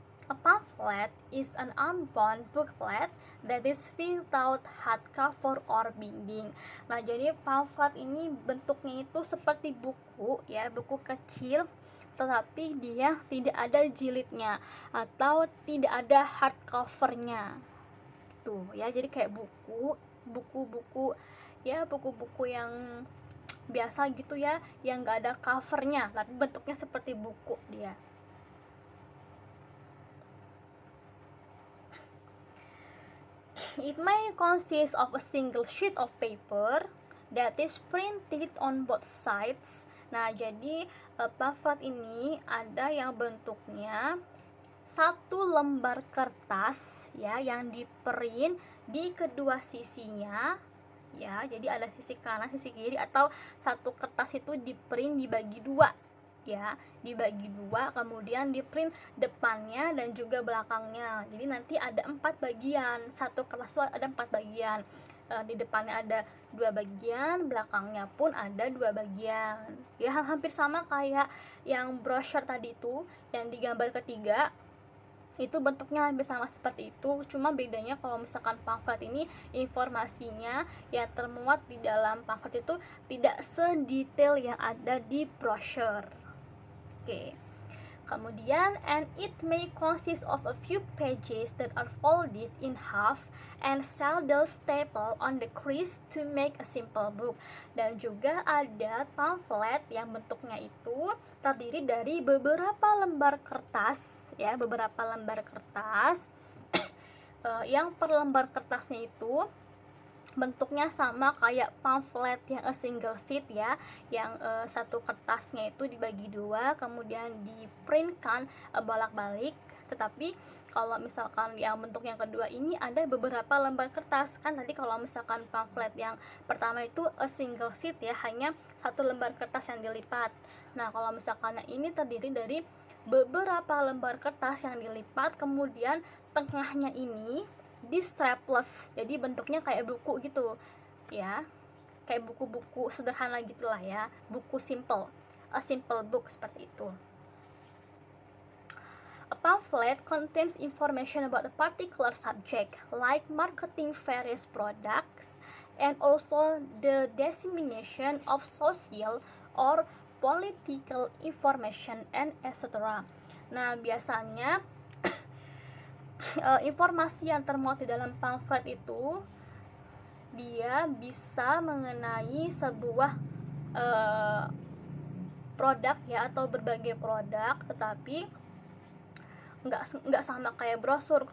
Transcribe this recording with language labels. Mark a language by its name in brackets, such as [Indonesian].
[English] A pamphlet is an unbound booklet that is without hardcover or binding. [Indonesian] Nah, jadi pamphlet ini bentuknya itu seperti buku, ya, buku kecil, tetapi dia tidak ada jilidnya atau tidak ada hardcovernya. Tuh, ya, jadi kayak buku-buku ya, buku-buku yang biasa gitu ya, yang nggak ada covernya, tapi bentuknya seperti buku dia. [English] It may consist of a single sheet of paper that is printed on both sides. [Indonesian] Nah, jadi pamflet ini ada yang bentuknya satu lembar kertas ya, yang diprint di kedua sisinya ya. Jadi ada sisi kanan, sisi kiri, atau satu kertas itu diprint dibagi dua ya, dibagi dua, kemudian di print depannya dan juga belakangnya. Jadi nanti ada 4 bagian, satu kertas itu ada 4 bagian, di depannya ada 2 bagian, belakangnya pun ada 2 bagian ya, hampir sama kayak yang brochure tadi itu, yang di gambar ketiga itu bentuknya hampir sama seperti itu. Cuma bedanya kalau misalkan pamflet ini informasinya yang termuat di dalam pamflet itu tidak sedetail yang ada di brochure. Oke. [English] Kemudian, and it may consist of a few pages that are folded in half and seldom stapled on the crease to make a simple book. [Indonesian] Dan juga ada pamflet yang bentuknya itu terdiri dari beberapa lembar kertas ya, beberapa lembar kertas yang per lembar kertasnya itu bentuknya sama kayak pamflet yang [English] a single sheet [Indonesian] ya, yang satu kertasnya itu dibagi dua, kemudian diprintkan bolak-balik. Tetapi kalau misalkan yang bentuk yang kedua ini ada beberapa lembar kertas, kan tadi kalau misalkan pamflet yang pertama itu [English] a single sheet [Indonesian] ya, hanya satu lembar kertas yang dilipat. Nah, kalau misalkan ini terdiri dari beberapa lembar kertas yang dilipat, kemudian tengahnya ini di strapless, jadi bentuknya kayak buku gitu ya, kayak buku-buku sederhana gitulah ya, buku simple, [English] a simple book, [Indonesian] seperti itu. [English] A pamphlet contains information about a particular subject, like marketing various products, and also the dissemination of social or political information and etc. [Indonesian] Nah, biasanya informasi yang termuat di dalam pamflet itu dia bisa mengenai sebuah produk ya, atau berbagai produk, tetapi nggak sama kayak brosur.